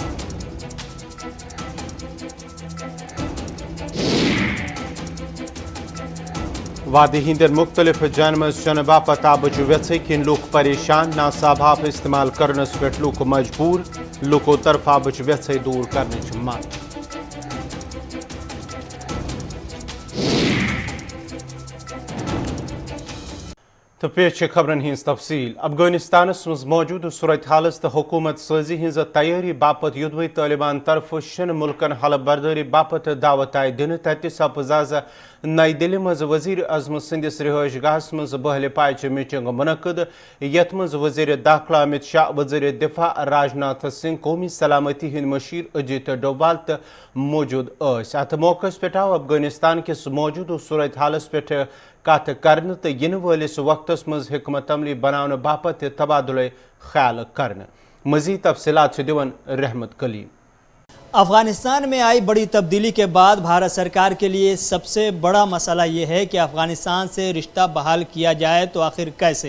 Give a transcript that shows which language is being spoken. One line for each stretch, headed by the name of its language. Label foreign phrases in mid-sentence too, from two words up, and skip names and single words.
Kashmiri: وادی ہندین مختلف جان مز چنہ باپت آبچ ویژ کن لوک پریشان ناصاب آب استعمال کرنس پہ لوک مجبور لوکو طرف آبچ ویژ دور کرنچ منگ تو پیش خبرن ہز تفصیل افغانستانس مز موجود صورت حالس تو حکومت سازی ہز تیاری باپت یدوی طالبان طرف شن ملکن حلف برداری باپت دعوت آئی دن تتہ سپز آز نئی دلی مز وزیر اعظم سندس رہائش گاہس مز بہل پائچ میٹنگ منعقد یت مز وزیر داخلہ امت شاہ وزیر دفاع راجناتھ سنگھ قومی سلامتی ہند مشیر اجیت ڈوبال تو موجود اس ات موقع پہ آو افغانستان کس موجود صورت حالس پہ کت کرنے تو ین ولس وقتس مز حکمت عملی بنانے باپت تبادلہ خیال کرنے مزید تفصیلات سے دیون رحمت کلیم
Urdu: افغانستان میں آئی بڑی تبدیلی کے بعد بھارت سرکار کے لیے سب سے بڑا مسئلہ یہ ہے کہ افغانستان سے رشتہ بحال کیا جائے تو آخر کیسے۔